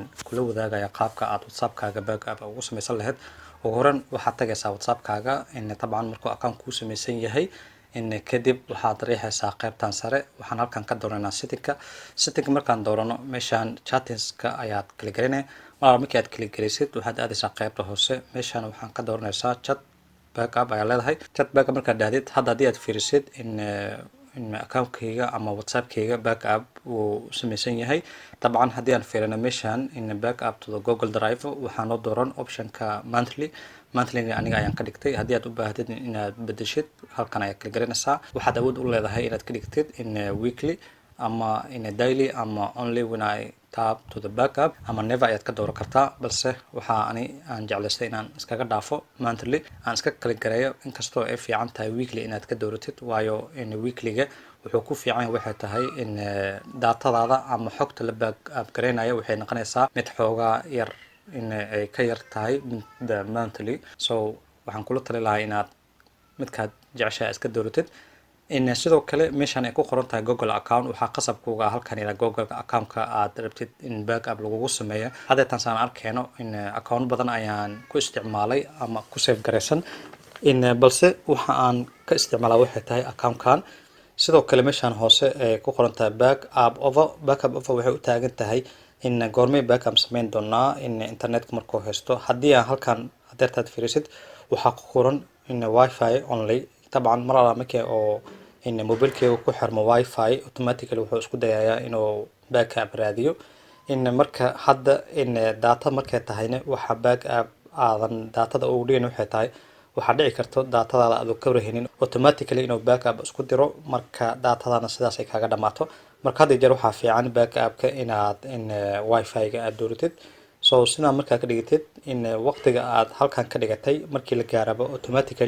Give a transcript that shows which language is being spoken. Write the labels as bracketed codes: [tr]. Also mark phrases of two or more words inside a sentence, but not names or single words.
[so] kula wadaagayaa qaabka aad WhatsApp-kaaga backup ugu sameysan lahayd ugu horreyn waxaad tagaysaa WhatsApp-kaaga in taban markuu account ku sameysan yahay in kadib waxaad riixaysaa qaybtan sare waxaan halkan ka dooranaa setting markaan doorano meeshaan chattingska ayaad kala gelinay markii aad kala gelisid waxaad aadaysaa qaybta hoose meeshaan waxaan ka dooranaysaa [en] chat backup [so] ayaa leedahay [en] chat backup [so] markaad dhahdid hadda haddii aad fiirisid in account-kayga ama WhatsApp-kayga backup uu sameysan yahay طبعا haddii aan fiirino meeshaan in [en] backup to the Google Drive [so] waxaan oo dooran option-ka monthly aniga ayaan ka dhigtay haddii aad u baahatid inaad bedeshid halkan ayaad kala gelinaysaa waxaad awood u leedahay inaad ka dhigtid in weekly ama in daily ama [en] only when I tap to the backup [so] ama never ayaad ka dooran kartaa balse waxaa aan jeclaystay inaan iskaga dhaafo monthly aan iska kala gareeyo inkastoo ay fiican tahay weekly inaad ka dooratid waayo in weeklyga wuxuu ku fiican yahay waxay tahay in datadaada ama xogta la backup gareynayo waxay noqonaysaa mid xoogaa yar in ay ka yar tahay [en] the monthly [so] so waxaan kula tali lahaa inaad midkaad jeceshahay iska dooratid in sidoo kale meeshaan ay ku qoran tahay Google account waxaa qasab kuuga halkan ila Google account-ka aad rabtid in backup lagugu sameeyo hadeetan saan arkeyno in account badan ayaan ku isticmaalay ama ku save gareysan in balse waxa aan ka isticmaalaa waxay tahay account-kan sidoo kale meeshaan hoose ay ku qoran tahay [en] backup over [so] waxay u taagan tahay in goormay backup sameyn doonaa in internetka markuu haysto haddii aan halkan hadeertaad fiirisid waxaa ku qoran in [en] wifi only [ar] طبعا مرة [so] markii oo in mobilkeedu ku xirmo wifi automatically wuxuu isku dayayaa inuu backup raadiyo in marka hadda in data markay tahayna waxa backup aadan datada ugu dhigin waxay tahay waxa dhici karto datadaada aad ka warhaynin automatically inuu backup isku diro marka datadana sidaas ay kaaga dhamaato marka hadda jeer waxa fiican backup-ka inaad in wifi-ga aad dooratid so sidaa markaa ka dhigatid in waqtiga aad halkan ka dhigatay markii la gaaraba automatically